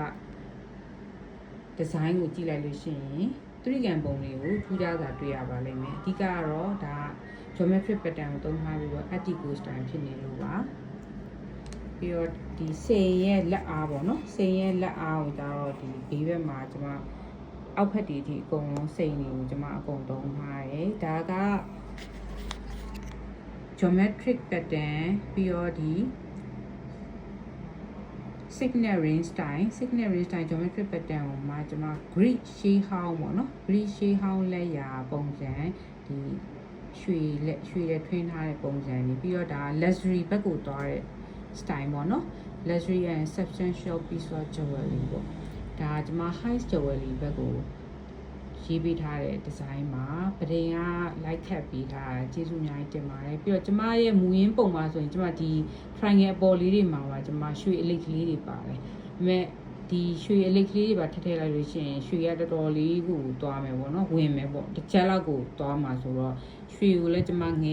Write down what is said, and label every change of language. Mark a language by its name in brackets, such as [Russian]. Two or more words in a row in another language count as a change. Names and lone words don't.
[Burmese] ဒီဇိုင်းကိုကြည့်လိုက်လို့ရှိရင်သူရိကန်ပုံလေးကိုထူးခြားစွာတွေ့ရပါလိမ့်မယ်အဓိကကတော့ဒါ [English] geometric pattern [Burmese] ကိုသုံးထားပြီးတော့ [English] Art Deco style [Burmese] ဖြစ်နေလို့ပါပြီးတော့ဒီစိန်ရဲ့လက်အားပေါ့နော်စိန်ရဲ့လက်အားကိုတော့ဒီဘေးဘက်မှာကျွန်မအောက်ဖက်ဒီအကုန်လုံးစိန်တွေကိုကျွန်မအကုန်သုံးထားတယ်ဒါက [English] geometric pattern [Burmese] ပြီးတော့ဒီ signal [English] ring style geometric pattern [Burmese] ကိုမှကျွန်မ [English] grid shade [Burmese] ဟောင်းပေါ့နော် [English] grid shade [Burmese] ဟောင်းလက်ရာပုံစံဒီရွှေလက်ထွင်းထားတဲ့ပုံစံနေပြီးတော့ဒါ luxury ဘက်ကိုသွားတဲ့ style ပေါ့နော် [English] luxury and substantial piece of jewelry [Burmese] ပေါ့ဒါကျွန်မ [English] high jewelry [Burmese] ဘက်ကိုရေးပေးထားတဲ့ design မှာပဒင်က [English] light cap [Burmese] ပေးထားတာကျေးဇူးအများကြီးတင်ပါတယ်ပြီးတော့ကျွန်မရဲ့မူရင်းပုံမှာဆိုရင်ကျွန်မဒီ triangle အပေါ်လေးတွေမှာပါကျွန်မရွှေအလိတ်ကလေးတွေပါတယ်ဒါပေမဲ့ဒီရွှေ အလိတ်ကလေးတွေပါထည့်လိုက်လို့ရှိရင်ရွှေကတော်တော်လေးကိုသွားမယ်ပေါ့နော်ဝင်မယ်ပေါ့တစ်ချက်လောက်ကိုသွားမှာဆိုတော့ရွှေကိုလည်းကျွန်မငဲ